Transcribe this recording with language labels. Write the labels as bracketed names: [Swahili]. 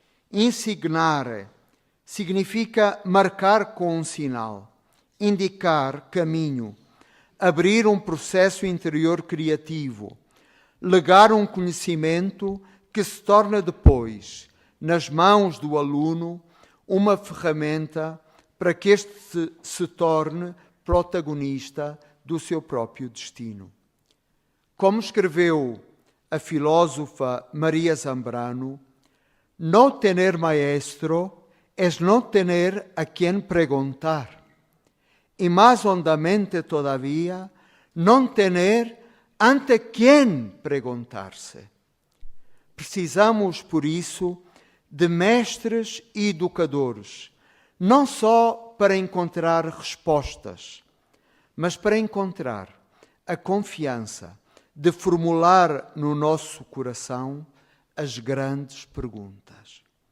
[Portuguese] Insignare significa marcar com um sinal, indicar caminho, abrir um processo interior criativo, legar um conhecimento que se torna depois, nas mãos do aluno, uma ferramenta para que este se torne protagonista do seu próprio destino. Como escreveu a filósofa [Spanish] Maria Zambrano, no tener maestro es no tener a quien preguntar, y más hondamente todavía, no tener ante [Portuguese] quem perguntar-se. Precisamos, por isso, de mestres e educadores, não só para encontrar respostas, mas para encontrar a confiança de formular no nosso coração as grandes perguntas.